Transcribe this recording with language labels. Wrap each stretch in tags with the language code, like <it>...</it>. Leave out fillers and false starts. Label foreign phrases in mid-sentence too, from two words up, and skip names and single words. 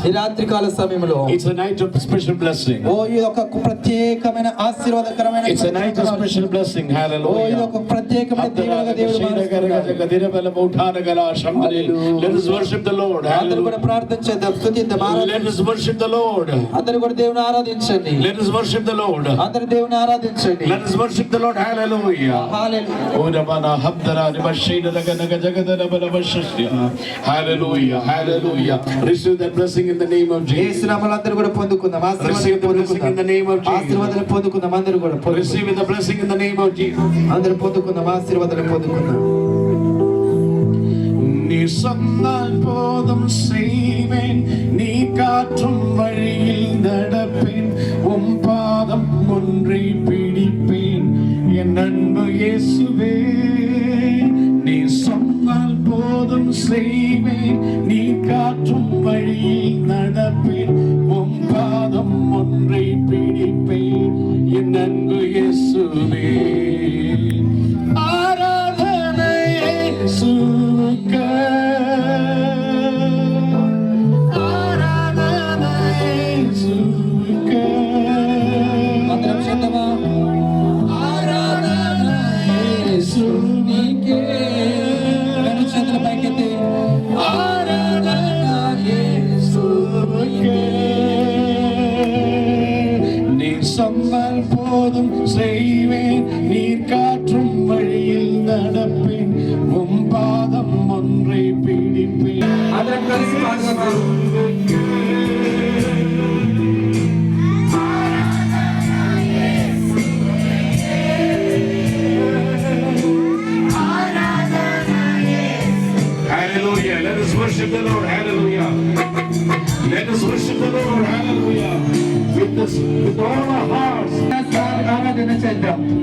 <te>ఈ రాత్రి కాల సమయంలో</te> <en>it's a night of special blessing.</en> <te>ఇది ఒక ప్రత్యేకమైన ఆశీర్వాదకరమైన</te> <en>It's a night of special blessing.</en> <te>ఇది</te> <en>Hallelujah.</en> <te>ఒక ప్రత్యేకమైన దీవెనగా దేవుడు మారుస్తున్నాడు.</te> <en>Let us worship the Lord.</en> <te>అందరూ కూడా ప్రార్థన చేద్దాం. స్తుతిద్దాం.</te> <en>Let us worship the Lord.</en> <te>అందరూ కూడా దేవుని ఆరాధించండి.</te> <en>Let us worship the Lord.</en> <te>అందరూ దేవుని ఆరాధించండి.</te> <en>Let us worship the Lord. Hallelujah. Hallelujah. Hallelujah. Receive that blessing in the name of Jesus.</en> <te>యేసు నామములో అందరూ కూడా పొందుకుందాం.</te> <en>Receive the blessing in the name of Jesus.</en> <te>ఆశీర్వాదాలు పొందుకుందాం. అందరూ కూడా</te> <en>Receive the blessing in the name of Jesus.</en> <te>అందరూ పొందుకుందాం. ఆశీర్వాదాలు పొందుకుందాం.</te> <ta>நீ சொன்னால் போதும் செய்வேன், நீ காற்றும் வழியில் நடப்பேன், உம் பாதம் ஒன்றை பிடிப்பேன், என் அன்பு இயேசுவே. நீ சொன்னால் போதும் செய்வேன், நீ காற்றும் வழியில் நடப்பேன், உம் பாதம் ஒன்றை பிடிப்பேன், என் அன்பு இயேசுவே. ஆராதனை இயேசுவுக்கு, ஆராதனை இயேசுவுக்கு,</ta> <te>అందరం చేద్దామా?</te> <ta>ஆராதனை இயேசுவுக்கு,</ta> <te>రెండు చేతుల పైకెత్తి</te> <ta>ஆராதனை இயேசுவுக்கு. நீ சொன்னால் போதும் செய்வேன், நீர் காற்றும் வழியில் நடப்பேன், உம் பாதம் ஒன்றை பிடிப்பேன்.</ta> <te>అందరం కలిసి పాడదామా?</te> <en>Hallelujah. Let us worship the Lord. Hallelujah. Let us worship the Lord. Hallelujah. With all our hearts.</en> <te>ఆరాధన చేద్దాం.</te>